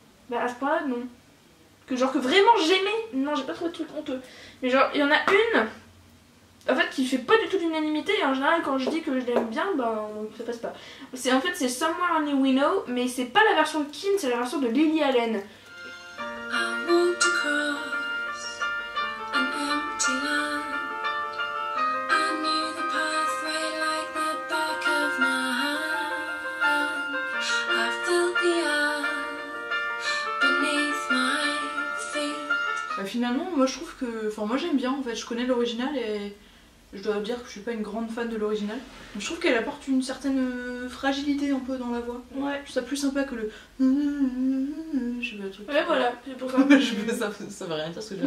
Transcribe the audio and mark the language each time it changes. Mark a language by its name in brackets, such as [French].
[French] Bah, à ce point-là, non. Que genre que vraiment j'aimais, non, j'ai pas trouvé de truc honteux. Mais genre, il y en a une, en fait, qui fait pas du tout l'unanimité. Et en général, quand je dis que je l'aime bien, bah, ça passe pas. En fait, c'est Somewhere Only We Know, mais c'est pas la version de Keane, c'est la version de Lily Allen. [English] I walked across an empty land. I knew the pathway like the back of my hand. I felt the earth beneath my feet. [French] Bah, finalement, moi je trouve que. Enfin, moi j'aime bien en fait, je connais l'original et Je dois dire que je suis pas une grande fan de l'original. Mais je trouve qu'elle apporte une certaine fragilité un peu dans la voix. Ouais. Je trouve ça plus sympa que le. Je sais pas, le truc. Ouais, voilà, c'est pour ça. Ça veut rien dire ce que j'ai